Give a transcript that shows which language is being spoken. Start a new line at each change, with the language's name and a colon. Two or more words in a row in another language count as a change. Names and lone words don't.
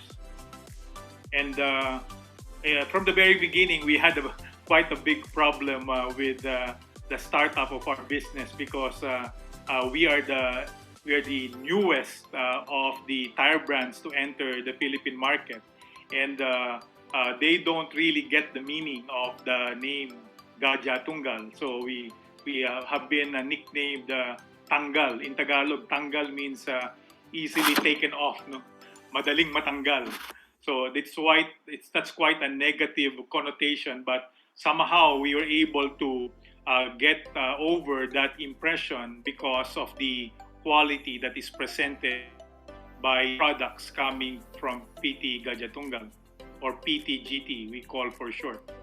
English: And from the very beginning, we had quite a big problem with the startup of our business, because we are the newest of the tire brands to enter the Philippine market, and they don't really get the meaning of the name Gajah-Tunggal. So we have been nicknamed Tanggal. In Tagalog, Tanggal means easily taken off, no?
Filipino: Madaling matanggal.
English: So that's quite a negative connotation, but somehow we were able to get over that impression because of the quality that is presented by products coming from PT Gajah-Tunggal, or PTGT, we call for short.